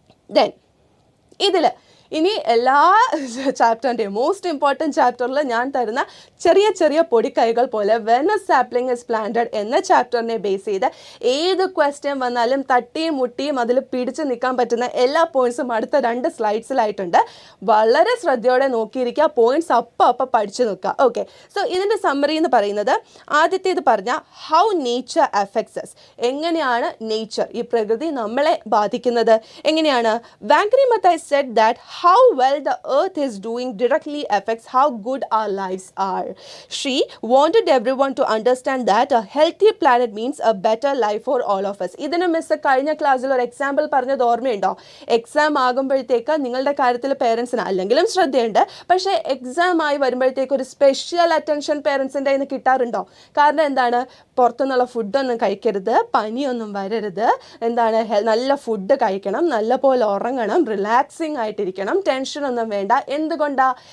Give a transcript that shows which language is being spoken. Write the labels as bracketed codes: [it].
[ml] Then ഇതിൽ ഇനി എല്ലാ ചാപ്റ്ററിൻ്റെയും മോസ്റ്റ് ഇമ്പോർട്ടൻറ്റ് ചാപ്റ്ററിൽ ഞാൻ തരുന്ന ചെറിയ ചെറിയ പൊടിക്കൈകൾ പോലെ when A sapling is planted എന്ന ചാപ്റ്ററിനെ ബേസ് ചെയ്ത് ഏത് ക്വസ്റ്റ്യൻ വന്നാലും തട്ടിയും മുട്ടിയും അതിൽ പിടിച്ച് നിൽക്കാൻ പറ്റുന്ന എല്ലാ പോയിന്റ്സും അടുത്ത 2 സ്ലൈഡ്സിലായിട്ടുണ്ട്. വളരെ ശ്രദ്ധയോടെ നോക്കിയിരിക്കുക, പോയിന്റ്സ് അപ്പം പഠിച്ചു നോക്കുക. ഓക്കെ, സോ ഇതിൻ്റെ സമ്മറി എന്ന് പറയുന്നത് ആദ്യത്തേത് പറഞ്ഞാൽ [en] How nature affects us. [ml] എങ്ങനെയാണ് നേച്ചർ, ഈ പ്രകൃതി നമ്മളെ ബാധിക്കുന്നത്? എങ്ങനെയാണ്? [en] Wangari Maathai said that how well the earth is doing directly affects how good our lives are. She wanted everyone to understand that a healthy planet means a better life for all of us. [ml] ഇതിന് miss കഴിഞ്ഞ ക്ലാസ്സിൽ ഒരു example പറഞ്ഞത് ഓർമ്മയുണ്ടോ? Exam ആകുമ്പോഴത്തേക്ക് നിങ്ങളുടെ കാര്യത്തിൽ പേരൻസിന് അല്ലെങ്കിലും ശ്രദ്ധയുണ്ട്, പക്ഷേ എക്സാം ആയി വരുമ്പോഴത്തേക്ക് ഒരു സ്പെഷ്യൽ അറ്റൻഷൻ പേരൻസിൻ്റെ കയ്യിൽ നിന്ന് കിട്ടാറുണ്ടോ? കാരണം എന്താണ്? പുറത്തുനിന്നുള്ള ഫുഡൊന്നും കഴിക്കരുത്, പനിയൊന്നും വരരുത്, എന്താണ് നല്ല ഫുഡ് കഴിക്കണം, നല്ല പോലെ ഉറങ്ങണം, റിലാക്സിങ് ആയിട്ടിരിക്കണം, ടെൻഷനൊന്നും വേണ്ട. എന്തുകൊണ്ടാണ്?